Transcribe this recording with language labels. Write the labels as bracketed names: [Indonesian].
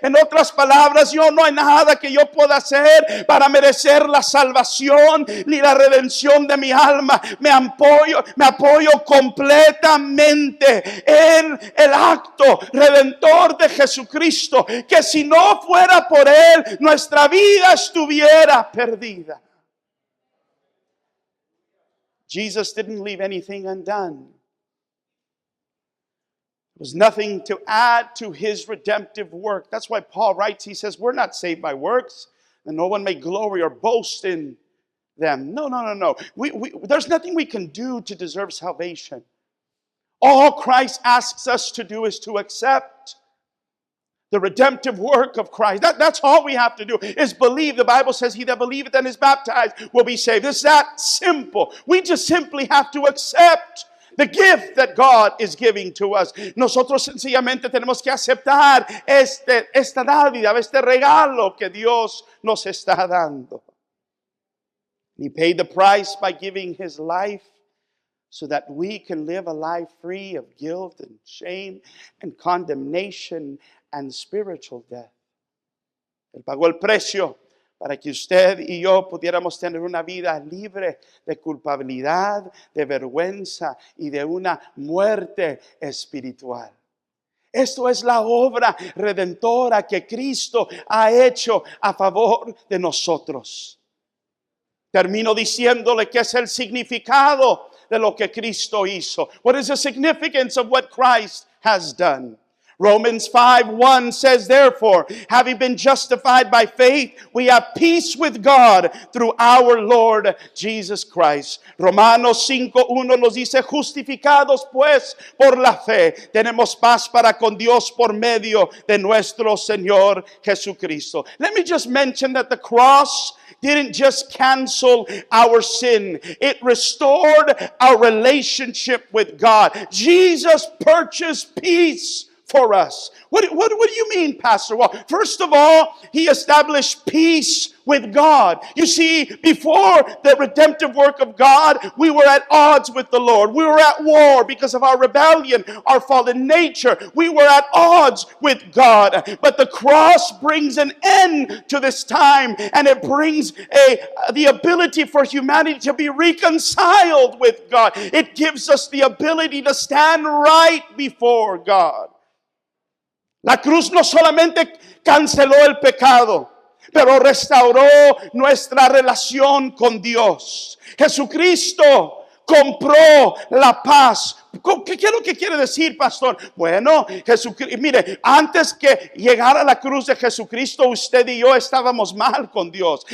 [Spanish] En otras palabras, no hay nada que yo pueda hacer para merecer la salvación ni la redención de mi alma. Me apoyo completamente en el acto redentor de Jesucristo, que si no fuera por Él, nuestra vida estuviera perdida. [English] Jesus didn't leave anything undone. There was nothing to add to His redemptive work. That's why Paul writes, he says, we're not saved by works, and no one may glory or boast in them. No. There's nothing we can do to deserve salvation. All Christ asks us to do is to accept the redemptive work of Christ. That's all we have to do, is believe. The Bible says, he that believeth and is baptized will be saved. It's that simple. We just simply have to accept the gift that God is giving to us. [Spanish] Nosotros sencillamente tenemos que aceptar esta dádiva, este regalo que Dios nos está dando. [English] He paid the price by giving His life so that we can live a life free of guilt and shame and condemnation and spiritual death. [Spanish] Él pagó el precio para que usted y yo pudiéramos tener una vida libre de culpabilidad, de vergüenza y de una muerte espiritual. Esto es la obra redentora que Cristo ha hecho a favor de nosotros. Termino diciéndole que es el significado de lo que Cristo hizo. [English] What is the significance of what Christ has done? Romans 5:1 says, therefore, having been justified by faith, we have peace with God through our Lord Jesus Christ. [Spanish] Romanos 5:1 nos dice, justificados pues por la fe, tenemos paz para con Dios por medio de nuestro Señor Jesucristo. [English] Let me just mention that the cross didn't just cancel our sin. It restored our relationship with God. Jesus purchased peace for us. What do you mean, Pastor? Well, first of all, He established peace with God. You see, before the redemptive work of God, we were at odds with the Lord. We were at war because of our rebellion, our fallen nature. We were at odds with God. But the cross brings an end to this time, and it brings the ability for humanity to be reconciled with God. It gives us the ability to stand right before God. [Spanish] La cruz no solamente canceló el pecado, pero restauró nuestra relación con Dios. Jesucristo compró la paz. ¿Qué es lo que quiere decir, pastor? Bueno, Jesucristo, mire, antes que llegara la cruz de Jesucristo, usted y yo estábamos mal con Dios.